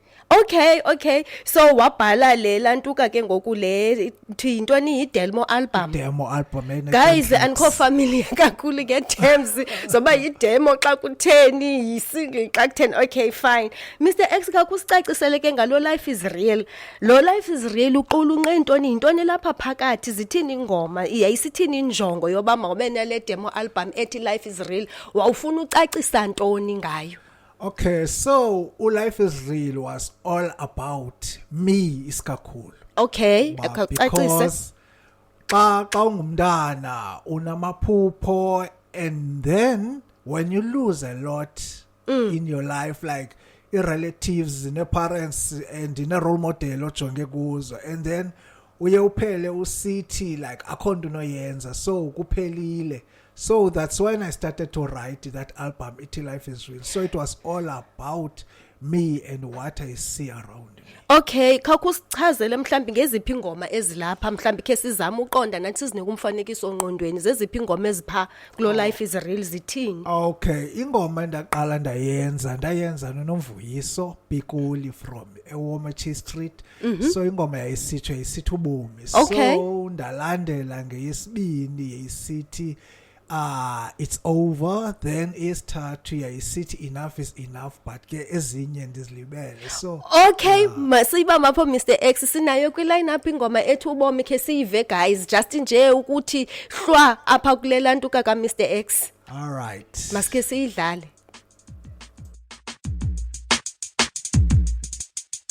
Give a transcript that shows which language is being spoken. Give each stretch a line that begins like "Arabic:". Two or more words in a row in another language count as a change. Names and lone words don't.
Xhosa: Okay so wabhala le lantuka ke ngoku le yintoni
English: demo album guys
Xhosa: andikho familiar kakhulu ke terms zoba yidemo xa kutheni yisingle xa kutheni. Okay fine Mr X kakusicacisele ke ngalo life is real lo life is real uqulu unqe intoni yintoni lapha phakathi zithini ingoma yayisithini injongo yoba mawube nale
English: demo album
Xhosa: ethi life is real wawufuna ucacisa ntoni ngayo?
English: Okay, so Life is Real was all about me iskakhulu. Okay, because
Xhosa: xa ungumntana unamaphupho
English: and then when you lose a lot in your life like relatives ne-parents and ne-role model
Xhosa: ojonge kuzo
English: and then
Xhosa: uye uphele usithi
English: like
Xhosa: akho nto noyenza
English: so kuphelile. So that's when I started to write that album, It Life is Real. So it was all about me and what I see around me.
Xhosa: Okay, khawusichazele mhlambi ngeziphi ingoma ezilapha mhlambi ke sizama uqonda nathi sizinike umfanekiso ongqondweni zeziphi ingoma ezipha kulo Life is Real zithini? Okay, ingoma ndaqala ndayenza noNomvuyiso Pikuli from eWomachi Street. So ingoma yayisithi ubomi. So ndalandela ngeyesibini yayisithi it's over then isithathu yayisithi enough is enough but ke ezinye ndizilibele so okay masiba mapho Mr X sinayo kwi
English: line up
Xhosa: ingoma ethi ubomi ke siyive guys just nje ukuthi hlwa apha kulela ntuka ka Mr X.
English: All right
Xhosa: masike siyidlale.